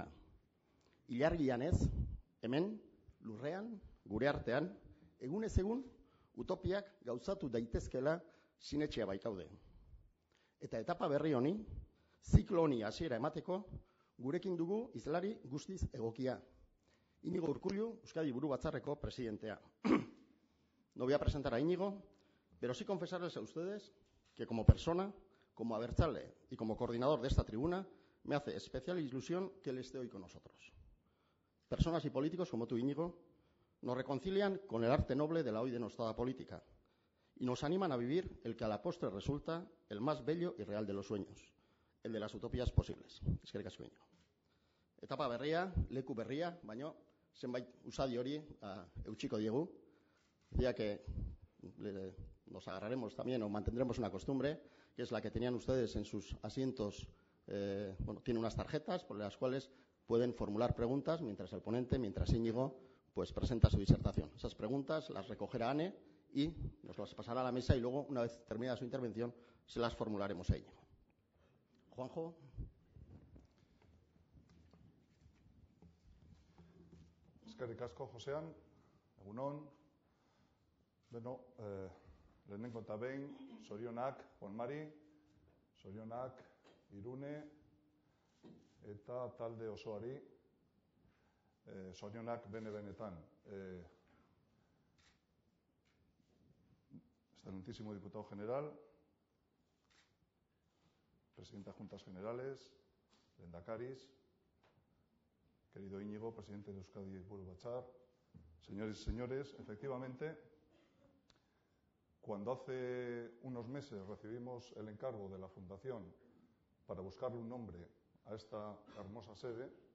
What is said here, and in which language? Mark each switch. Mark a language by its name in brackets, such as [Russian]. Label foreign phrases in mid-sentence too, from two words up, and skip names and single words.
[Basque] Ilargian ez, hemen, lurrean, gure artean, egunez egun, utopiak gauzatu daitezkela sinetxea baikaude. Eta etapa berri honi, ziklo honi hasiera emateko, gurekin dugu hizlari guztiz egokia. Íñigo Urkullu, Euskadi Buru Batzarreko presidentea. [Spanish] No voy a presentar a Íñigo, pero sí confesarles a ustedes que como persona, como abertzale y como coordinador de esta tribuna, me hace especial ilusión que él esté hoy con nosotros. Personas y políticos como tú, Íñigo, nos reconcilian con el arte noble de la hoy denostada política y nos animan a vivir el que a la postre resulta el más bello y real de los sueños, el de las utopías posibles. [Basque] Eskerrik asko, Íñigo. Etapa berria, leku berria, baino zenbait usadi hori eutxiko diegu, [Spanish] ya que nos agarraremos también o mantendremos una costumbre, que es la que tenían ustedes en sus asientos. Tiene unas tarjetas por las cuales pueden formular preguntas mientras el ponente, mientras Íñigo, pues presenta su disertación. Esas preguntas las recogerá Ane y nos las pasará a la mesa y luego, una vez terminada su intervención, se las formularemos a Íñigo. Juanjo. [Basque] Eskerrik asko, Josean, egunon. Beno, lehenengo eta behin, zorionak, Juan Mari, zorionak, Irune, eta talde osoari, zorionak bene-benetan. [Spanish] Excelentísimo diputado general, presidenta de Juntas Generales, lehendakaris, querido Íñigo, presidente de Euskadi Buru Batzar, señores y señores, efectivamente, cuando hace unos meses recibimos el encargo de la Fundación para buscarle un nombre a esta hermosa sede,